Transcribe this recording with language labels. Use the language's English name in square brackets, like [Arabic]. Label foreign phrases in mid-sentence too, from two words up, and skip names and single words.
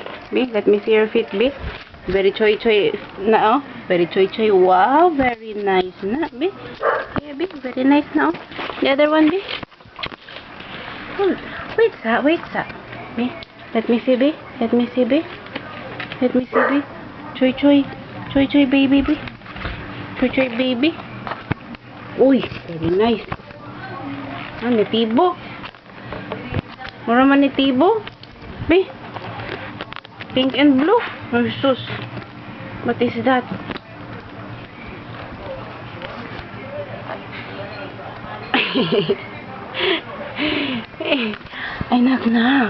[English] B, let me see your feet, B. Very choy choy na, oh. Very choy choy. Wow, very nice na, B. Yeah, B, very nice na, oh. The other one, B. Hold. Wait, sa. B, let me see, B. Let me see, B. Let me see, B. Choy choy. Choy choy, baby, B. Choy choy, baby. Uy, very nice. [Cebuano] Ah, ni Tibo. Mura man ni Tibo. B. [English] Pink and blue. Versus. What is that? Ay, knock.